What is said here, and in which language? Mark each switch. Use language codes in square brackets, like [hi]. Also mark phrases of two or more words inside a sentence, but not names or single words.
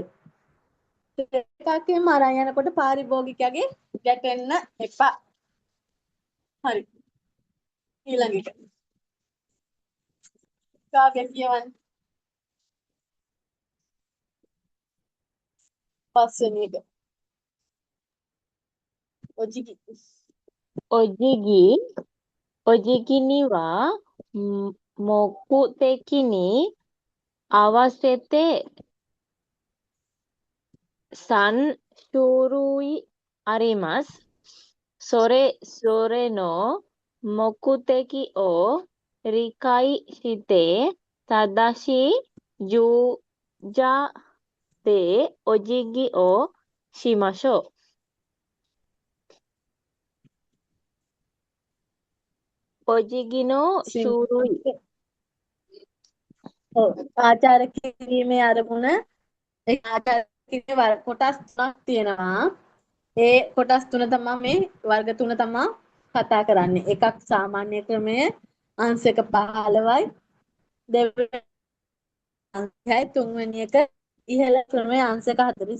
[si] එකකින් මරන් යනකොට පාරිභෝගිකයාගේ ගැටෙන්න එපා. හරි. ඊළඟ එක. කාව්‍ය කියවන්න. පස්වෙනි එක. ඔජිකි. [ja] お辞儀には目的に合わせて三種類あります. それの目的を理解して正しいじゅじゃでお辞儀をしましょう. お辞儀の種類. [si] ඔව්. ආචාර කිරීමේ අරමුණ ඒ ආචාර කිරීමේ කොටස් තුනක් තියෙනවා. ඒ කොටස් තුන තමයි මේ වර්ග තුන තමයි කතා කරන්නේ. එකක් සාමාන්‍ය ක්‍රමය අංශක 15යි. දෙවෙනි අංශයයි තුන්වෙනි එක ඉහළ ක්‍රමයේ අංශක 40.